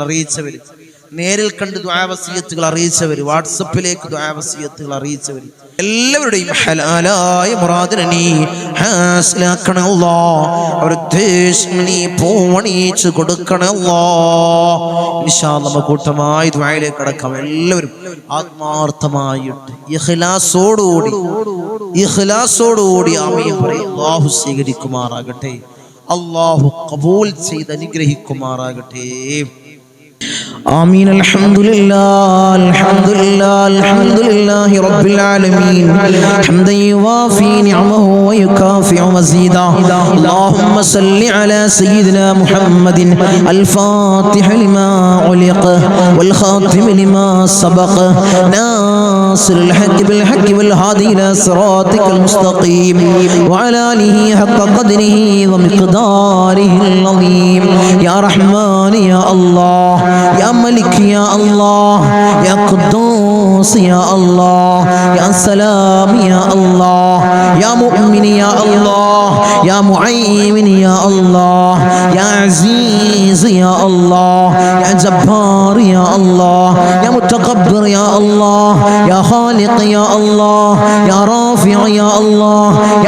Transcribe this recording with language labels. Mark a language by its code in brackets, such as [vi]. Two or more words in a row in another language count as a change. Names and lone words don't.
[ml] അറിയിച്ചവർ നേരിൽ കണ്ട് ദുആ വസിയത്തുകൾ അറിയിച്ചവർ വാട്സപ്പിലേക്ക് ദുആ വസിയത്തുകൾ അറിയിച്ചവർ എല്ലാവരുടെയും ഹലാലായ മുറാദിനെ നീ ഹാസിലാക്കണേ അല്ലാഹ് അവരുടെ ഉദ്ദേശങ്ങൾ നീ പൂവണിയിച്ച് കൊടുക്കണേ അല്ലാഹ് [ar] إن شاء الله [ml] നമുക്ക് കൂട്ടമായി ദുആയിലേക്ക് കടക്കാം എല്ലാവരും ആത്മാർത്ഥമായിട്ട് ഇഖ്ലാസോടുകൂടി ആമീൻ പറയും അല്ലാഹു സ്വീകരിക്കുമാറാകട്ടെ അല്ലാഹു ഖബൂൽ ചെയ്ത് അനുഗ്രഹിക്കുമാറാകട്ടെ [ar] آمين الحمد لله الحمد لله الحمد لله رب العالمين حمدا يوافي نعمه ويكافئ مزيدا اللهم صل على سيدنا محمد الفاتح لما علق والخاتم لما سبق ناصر الحق بالحق والهادي إلى صراطك المستقيم وعلى آله حق قدره ومقداره العظيم يا رحمن يا الله يا ملك يا الله يا قدوس قدوس يا الله يا سلام يا الله يا مؤمن يا الله يا مهيمن يا الله يا عزيز يا الله يا جبار يا الله يا متكبر يا الله يا خالق يا الله يا رافع يا الله يا